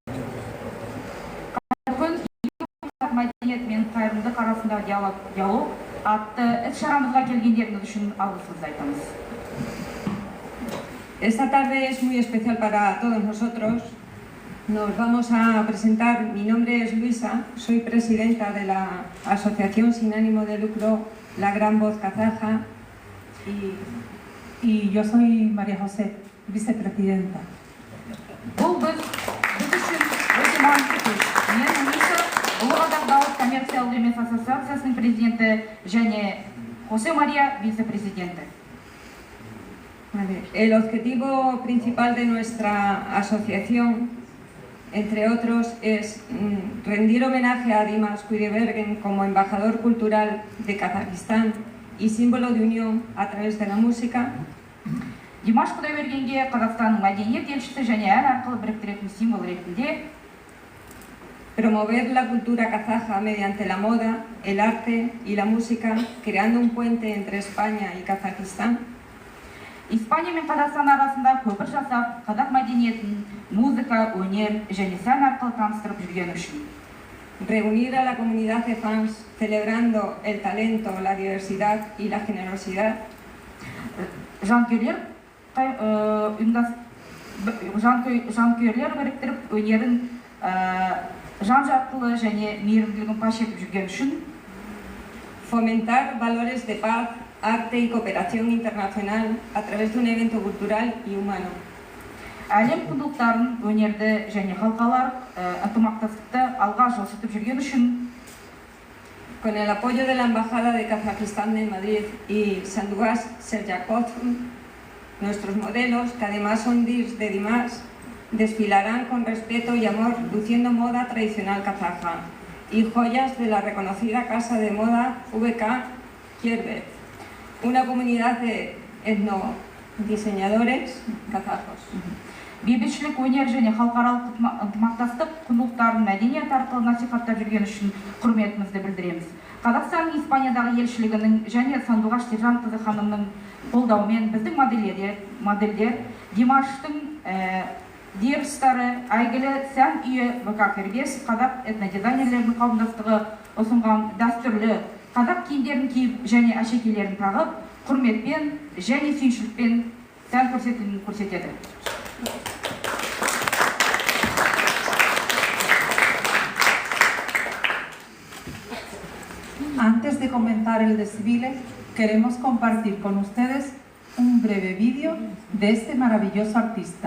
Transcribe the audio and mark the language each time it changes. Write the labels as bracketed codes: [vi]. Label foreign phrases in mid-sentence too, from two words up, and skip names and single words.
[kk] Мәдениет мен қайырымдылық арасындағы диалог атты іс-шарамызға келгендеріңіз үшін алғысымызды айтамыз. [es] Esta tarde es muy especial para todos nosotros. Nos vamos a presentar. Mi nombre es Luisa, soy presidenta de la Asociación Sin Ánimo de Lucro La Gran Voz Kazaja y yo soy María José, vicepresidenta. [kk] Бұл біз үшін өте маңызды күш. Мен Луиса, Ұлы Қазақ Дауыс коммерциялық емес ассоциациясының президенті және Хосе Мария вице-президенті. [es] El objetivo principal de nuestra asociación, entre otros, es rendir homenaje a Dimas Kudaibergen como embajador cultural de Kazajistán y símbolo de unión a través de la música. [kk] Димаш Кудайбергенге Қазақстанның мәдениет елшісі және ән арқылы біріктіретін символ ретінде [es] promover la cultura kazaja mediante la moda, el arte y la música, creando un puente entre España y Kazajistán. [kk] Испания мен Қазақстан арасында көпір жасап, қазақ мәдениетін музыка, өнер және сән арқылы таныстырып жүргені үшін. [es] Reunir a la comunidad de fans celebrando el talento, la diversidad y la generosidad. [kk] Жанкүйерлер біріктіріп өнерін жан-жақтылы және мейірімділігін паш етіп жүрген үшін. [es] Fomentar valores de paz, arte y cooperación internacional a través de un evento cultural y humano. [kk] Әлем құндылықтарын, өнерді және халықаралық ынтымақтастықты алға жылжытып жүрген үшін. [es] Con el apoyo de la Embajada de Kazajistán de Madrid y Sandugas Serjakov, nuestros modelos, que además son DIRs de Dimas, desfilarán con respeto y amor luciendo moda tradicional kazaja y joyas de la reconocida casa de moda VK Kierbet, una comunidad de etnodiseñadores kazajos. [kk] Бейбітшілік, өнер және халықаралық ынтымақтастық құндылықтарын мәдениет арқылы насихаттап жүрген үшін құрметімізді білдіреміз. Қазақстанның Испаниядағы елшілігінің және Сандуғаш Сержанқызы ханымның қолдауымен біздің модельдер Димаштың дирстары, әйгілі сән үйі ВК Кирбес қазақ этнодизайнерлерінің қауымдастығы ұсынған дәстүрлі қазақ киімдерін киіп және әшекейлерін тағып, құрметпен және сүйіншілікпен сән көрсетілімін көрсетеді. [es] Antes de comenzar el desfile, queremos compartir con ustedes un breve vídeo de este maravilloso artista.